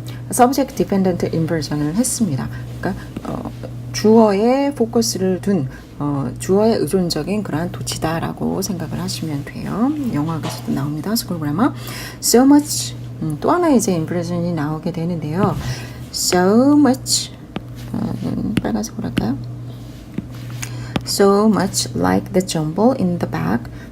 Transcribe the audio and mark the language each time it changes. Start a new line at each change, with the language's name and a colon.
English: subject dependent inversion을
Korean: 했습니다. 그러니까 주어에 포커스를 둔 주어에 의존적인 그러한 도치다라고 생각을 하시면 돼요. 영어에서도 나옵니다. 스쿨 그래머.
English: So much
Korean: 또 하나 이제 인프레션이 나오게 되는데요. So much 빨간색으로 할까요?
English: So much like the jumble in the bag.